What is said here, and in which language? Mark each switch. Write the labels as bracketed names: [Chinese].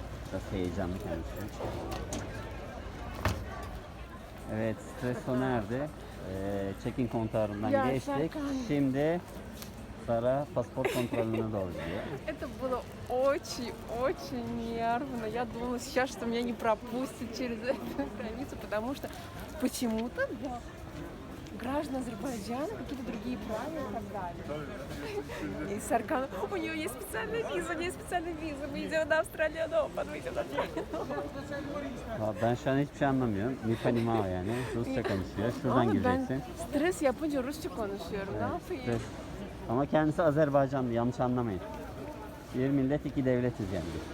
[Turkish] Biraz heyecanlı kendisi. Evet, stres sona erdi. Check-in kontorundan geçtik. Serkan. Şimdi Sara pasport kontrolüne doğru gidiyor. [Russian] Это было очень нервно. Я думала сейчас, что меня не пропустят через эту границу, потому что почему-то для граждан Азербайджана какие-то другие правила и так далее. И Саркан, у нее есть специальная виза, мы идем на Австралию, мы идем на Австралию. [Turkish] Ben şu an hiçbir şey anlamıyorum. Mipanimao yani. Rusça konuşuyor. Şuradan Ama ben gireceksin. stres yapınca Rusça konuşuyorum. Ne yapayım? Evet. Ama kendisi Azerbaycanlı. Yanlış anlamayın. Bir millet iki devletiz yani.